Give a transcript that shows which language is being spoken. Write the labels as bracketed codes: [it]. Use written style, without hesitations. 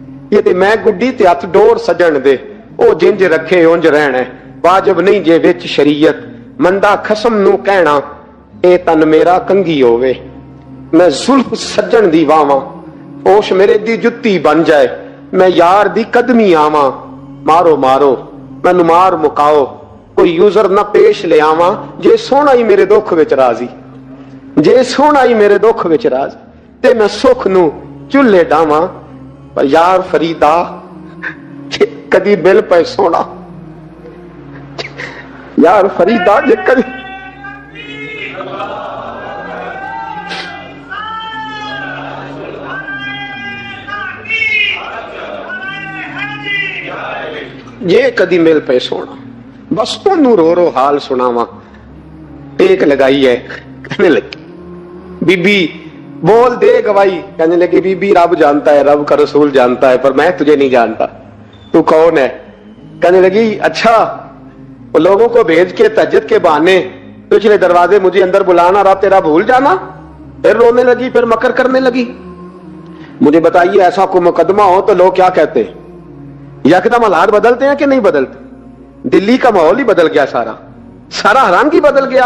[pa] یہ تے میں گڈی تے ہاتھ ڈور سجن دے, او جنج رکھے اونج رہنا, واجب نہیں جے وچ شریعت, مندا خصم نو کہنا اے تن میرا کنگھی ہووے. میں زلف سجن دی واواں, اوش میرے دی جتی بن جائے, میں یار دی قدمی آواں. مارو مارو مینوں مار مکاؤ, کوئی یوزر نہ پیش لے آواں, جے سونا ہی میرے دکھ وچ راضی, جے سونا ہی میرے دکھ وچ راضی, تے میں سکھ نو چولہے ڈاواں. پر یار فریدا کدی مل پے سونا, یار فریدا جے کدی یہ کدی مل پے سونا, بس تنوں رو رو حال سناواں. [ur] ٹیک لگائی ہے. کہنے لگی بی بی بول دے گواہی. کہنے لگی بی بی رب جانتا ہے, رب کا رسول جانتا ہے, پر میں تجھے نہیں جانتا, تو کون ہے؟ کہنے لگی اچھا وہ لوگوں کو بھیج کے تہجد کے بہانے پچھلے دروازے مجھے اندر بلانا, رب تیرا بھول جانا. پھر رونے لگی, پھر مکر کرنے لگی. مجھے بتائیے ایسا کوئی مقدمہ ہو تو لوگ کیا کہتے ہیں؟ یکدم حالات بدلتے ہیں کہ نہیں بدلتے؟ دلی کا ماحول ہی بدل گیا, سارا سارا حرام کی بدل گیا.